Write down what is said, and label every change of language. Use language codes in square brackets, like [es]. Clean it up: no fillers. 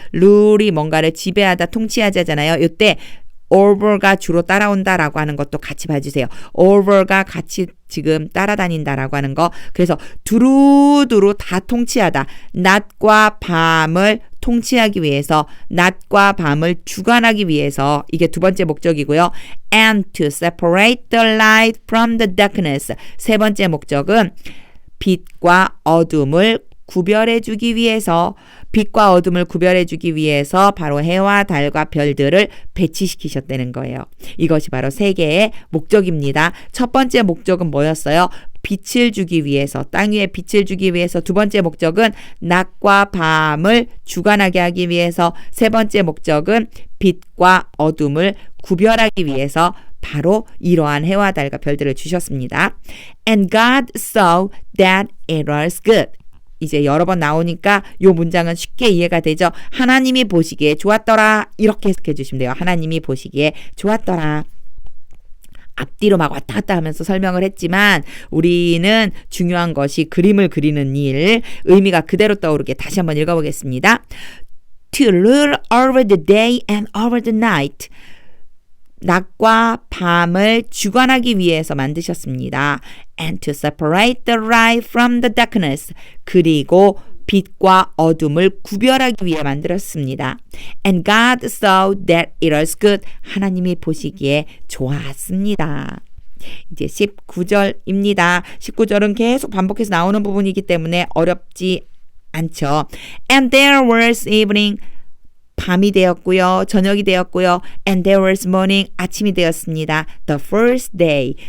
[ko] rule이 뭔가를 지배하다, 통치하자잖아요. 이때 over가 주로 따라온다라고 하는 것도 같이 봐주세요. over가 같이 지금 따라다닌다라고 하는 거. 그래서 두루두루 다 통치하다. 낮과 밤을 통치하기 위해서, 낮과 밤을 주관하기 위해서, 이게 두 번째 목적이고요. [en] And to separate the light from the darkness. [ko] 세 번째 목적은 빛과 어둠을 구별해주기 위해서, 빛과 어둠을 구별해주기 위해서 바로 해와 달과 별들을 배치시키셨다는 거예요. 이것이 바로 세 개의 목적입니다. 첫 번째 목적은 뭐였어요? 빛을 주기 위해서, 땅 위에 빛을 주기 위해서. 두 번째 목적은 낮과 밤을 주관하게 하기 위해서. 세 번째 목적은 빛과 어둠을 구별하기 위해서 바로 이러한 해와 달과 별들을 주셨습니다. [en] And God saw that it was good. [ko] 이제 여러 번 나오니까 이 문장은 쉽게 이해가 되죠. 하나님이 보시기에 좋았더라. 이렇게 해석해 주시면 돼요. 하나님이 보시기에 좋았더라. 앞뒤로 막 왔다 갔다 하면서 설명을 했지만 우리는 중요한 것이 그림을 그리는 일, 의미가 그대로 떠오르게 다시 한번 읽어보겠습니다. [en] To rule over the day and over the night. [ko] 낮과 밤을 주관하기 위해서 만드셨습니다. [en] And to separate the light from the darkness. [ko] 그리고 빛과 어둠을 구별하기 위해 만들었습니다. [en] And God saw that it was good. [ko] 하나님이 보시기에 좋았습니다. 이제 19절입니다. 19절은 계속 반복해서 나오는 부분이기 때문에 어렵지 않죠. [en] And there was evening. [ko] 밤이 되었고요. 저녁이 되었고요. [en] And there was morning. [ko] 아침이 되었습니다. [en] The first day.